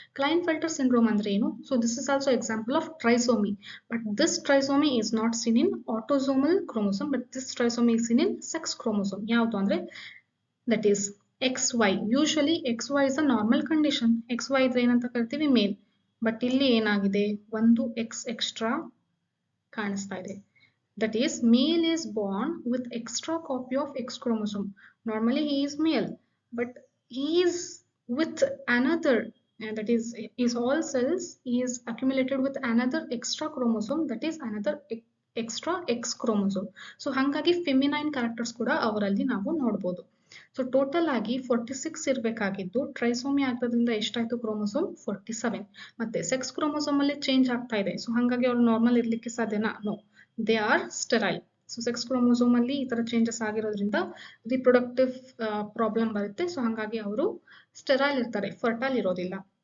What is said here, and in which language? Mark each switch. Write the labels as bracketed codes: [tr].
[kn] ಕ್ಲೈನ್ಫೆಲ್ಟರ್ syndrome ಅಂದ್ರೆ ಏನು? [en] So this is also example of trisomy, but this trisomy is not seen in autosomal chromosome, but this trisomy is seen in sex chromosome. [kn] ಯಾವುದು ಅಂದ್ರೆ that is XY. [en] usually XY is a normal condition, [kn] XY ಇದ್ರೆ ಏನಂತ ಕರಿತೀವಿ ಮೇಲ್, but ಇಲ್ಲಿ ಏನಾಗಿದೆ ಒಂದು X extra ಕಾಣಿಸ್ತಾ ಇದೆ. [en] That is, male is born with extra copy of X chromosome. Normally he is male, but he is with another, that is all cells, he is accumulated with another extra chromosome, that is another extra X chromosome. [kn] So hangagi feminine characters kuda avaralli ನಾವು ನೋಡಬಹುದು. So total ಆಗಿ 46 ಇರಬೇಕಾಗಿದ್ದು trisomy ಆಗ್ತದ್ರಿಂದ ಎಷ್ಟಾಯ್ತು chromosome 47. ಮತ್ತೆ sex chromosome ಅಲ್ಲಿ change ಆಗ್ತಾ ಇದೆ, so ಹಾಗಾಗಿ ಅವ್ರು ನಾರ್ಮಲ್ ಇರ್ಲಿಕ್ಕೆ ಸಾಧ್ಯನಾ? [en] No, they are sterile. [kn] So sex chromosome ಅಲ್ಲಿ ಈ ತರ ಚೇಂಜಸ್ ಆಗಿರೋದ್ರಿಂದ ರಿಪ್ರೊಡಕ್ಟಿವ್ ಪ್ರಾಬ್ಲಮ್ ಬರುತ್ತೆ, ಸೊ ಹಾಗಾಗಿ ಅವರು ಸ್ಟೆರೈಲ್ ಇರ್ತಾರೆ, ಫರ್ಟೈಲ್ ಇರೋದಿಲ್ಲ.